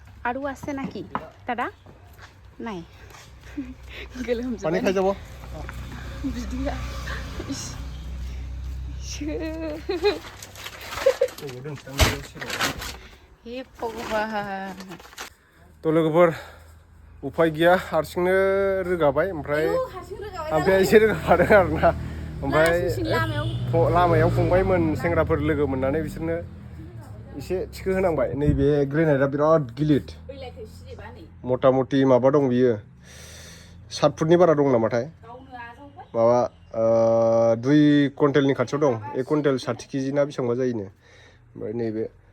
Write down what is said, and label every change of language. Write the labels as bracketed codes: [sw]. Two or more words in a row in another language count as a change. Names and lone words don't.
[as] আৰু আছে নাকি দাদা নাই পানী খাই যাব [hi] बिदिया हे भगवान [brx] तो लोगोफोर उफाय गैया हारसिंनो रोगाबाय ओमफ्राय आमफ्राय एसे रोगाफादों आरोना ओमफ्राय लामायाव फंबायमोन सेंग्राफोर लोगो मोननानै बिसोरनो एसे थिखो होनांबाय नैबे ग्रेनाइटआ बिराद गिलिर मथा मथि माबा दं बियो 7 फुटनि बारा दं नामाथाय माबा 2 कुइन्टेलनि खाथियाव दं 1 कुइन्टेल 60 केजि ना बेसेबांबा जायोनो ओमफ्राय नैबे